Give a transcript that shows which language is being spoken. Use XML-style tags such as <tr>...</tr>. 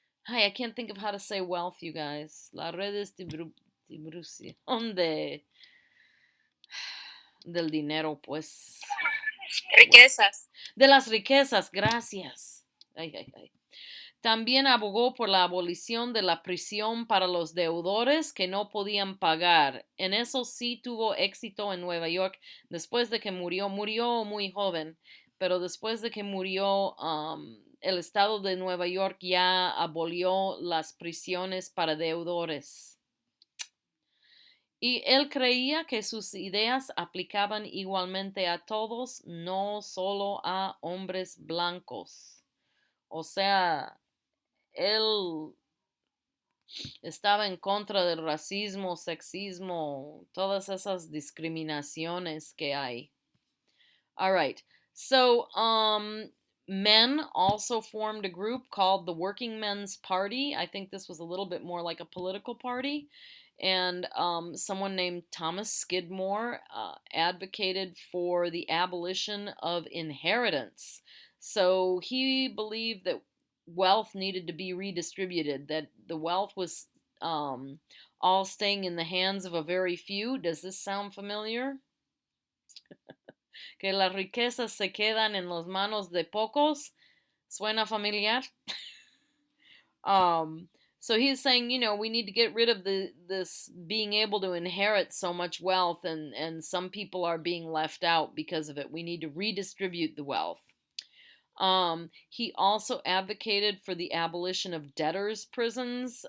<en>I can't think of how to say wealth, you guys.</en> <es>La redistribución del dinero, pues. Riquezas. De las riquezas, gracias. También abogó por la abolición de la prisión para los deudores que no podían pagar. En eso sí tuvo éxito en Nueva York. Después de que murió muy joven, pero después de que murió, el estado de Nueva York ya abolió las prisiones para deudores. Y él creía que sus ideas aplicaban igualmente a todos, no solo a hombres blancos. O sea, él estaba en contra del racismo, sexismo, todas esas discriminaciones que hay.</es> <en>All right. So, men also formed a group called the Working Men's Party. I think this was a little bit more like a political party. And someone named Thomas Skidmore advocated for the abolition of inheritance. So he believed that wealth needed to be redistributed, that the wealth was all staying in the hands of a very few. Does this sound familiar?</en> <es>Que las riquezas se quedan en las manos de pocos. ¿Suena familiar?</es> <en>So he's saying, we need to get rid of this being able to inherit so much wealth, and some people are being left out because of it. We need to redistribute the wealth. He also advocated for the abolition of debtors' prisons.</en>